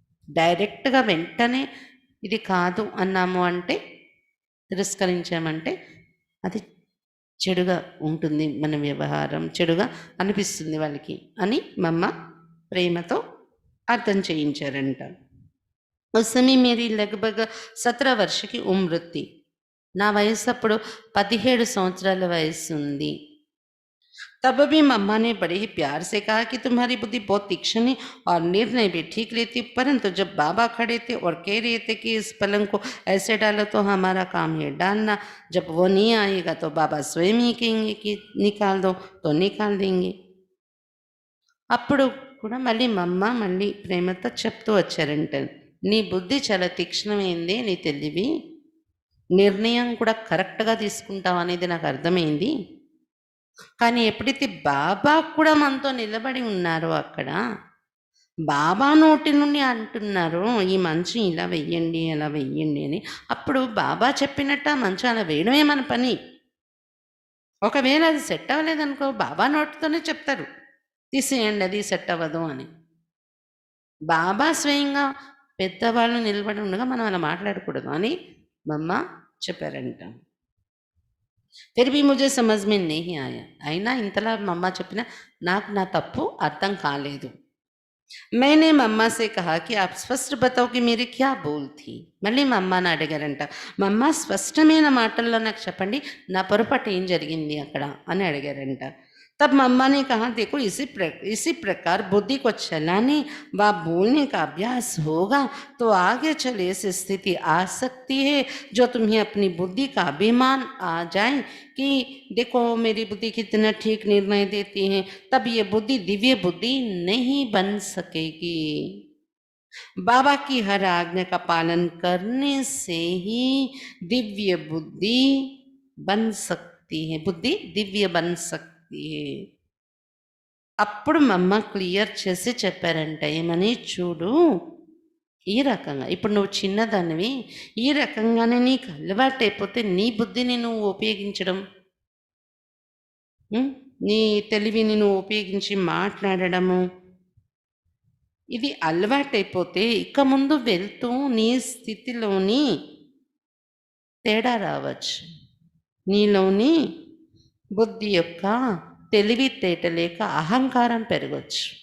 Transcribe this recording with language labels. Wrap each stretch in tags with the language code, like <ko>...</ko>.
<te>డైరెక్ట్గా వెంటనే ఇది కాదు అన్నాము అంటే, తిరస్కరించామంటే అది చెడుగా ఉంటుంది, మన వ్యవహారం చెడుగా అనిపిస్తుంది వాళ్ళకి అని మమ్మ ప్రేమతో అర్థం చేయించారంట.</te> <hi>उस समय मेरी लगभग 17 वर्ष की उम्र थी.</hi> <te>నా వయసు అప్పుడు 17 సంవత్సరాల వయసు ఉంది.</te> <hi>तब भी मम्मा ने बड़े ही प्यार से कहा कि तुम्हारी बुद्धि बहुत तीक्ष्ण है और निर्णय भी ठीक लेती, परंतु जब बाबा खड़े थे और कह रहे थे कि इस पलंग को ऐसे डालो तो हमारा काम है डालना, जब वो नहीं आएगा तो बाबा स्वयं ही कहेंगे कि निकाल दो तो निकाल देंगे.</hi> <te>అప్పుడు కూడా మళ్ళీ మమ్మ మళ్ళీ ప్రేమతో చెప్తూ వచ్చారంట, నీ బుద్ధి చాలా తీక్ష్ణమైంది, నీ తెలివి, నిర్ణయం కూడా కరెక్ట్గా తీసుకుంటావు అనేది నాకు అర్థమైంది. కానీ ఎప్పుడైతే బాబా కూడా మనతో నిలబడి ఉన్నారో అక్కడ, బాబా నోటి నుండి అంటున్నారు ఈ మంచం ఇలా వెయ్యండి అలా వెయ్యండి అని, అప్పుడు బాబా చెప్పినట్టు ఆ మంచం అలా వేయడమే మన పని. ఒకవేళ అది సెట్ అవ్వలేదనుకో బాబా నోటితోనే చెప్తారు, తీసేయండి అది సెట్ అవ్వదు అని. బాబా స్వయంగా పెద్దవాళ్ళు నిలబడి ఉండగా మనం అలా మాట్లాడకూడదు అని మమ్మ చెప్పారంట.</te> <hi>फिर भी मुझे समझ में नहीं आया.</hi> <te>అయినా ఇంతలా మమ్మ చెప్పినా నాకు నా తప్పు అర్థం కాలేదు.</te> <hi>मैंने मम्मा से कहा कि आप स्पष्ट बताओ कि मेरी क्या भूल थी.</hi> <te>మళ్ళీ మా అమ్మని అడిగారంట. మమ్మ స్పష్టమైన మాటల్లో నాకు చెప్పండి, నా పొరపాటు ఏం జరిగింది అక్కడ అని అడిగారంట.</te> <hi>तब मम्मा ने कहा देखो इसी प्रकार बुद्धि को चलाने व बोलने का अभ्यास होगा तो आगे चले ऐसी स्थिति आ सकती है जो तुम्हें अपनी बुद्धि का अभिमान आ जाए कि देखो मेरी बुद्धि कितना ठीक निर्णय देती है, तब ये बुद्धि दिव्य बुद्धि नहीं बन सकेगी. बाबा की हर आज्ञा का पालन करने से ही दिव्य बुद्धि बन सकती है, बुद्धि दिव्य बन सकती है.</hi> <te>అప్పుడు మమ్మ క్లియర్ చేసి చెప్పారంట, ఏమని, చూడు ఈ రకంగా ఇప్పుడు నువ్వు చిన్నదానివి, ఈ రకంగానే నీకు అలవాటైపోతే నీ బుద్ధిని నువ్వు ఉపయోగించడం, నీ తెలివిని నువ్వు ఉపయోగించి మాట్లాడడము, ఇది అలవాటైపోతే ఇక ముందు వెళ్తూ నీ స్థితిలోని తేడా రావచ్చు, నీలోని బుద్ధి యొక్క తెలివితేటలేక అహంకారం పెరగచ్చు.</te>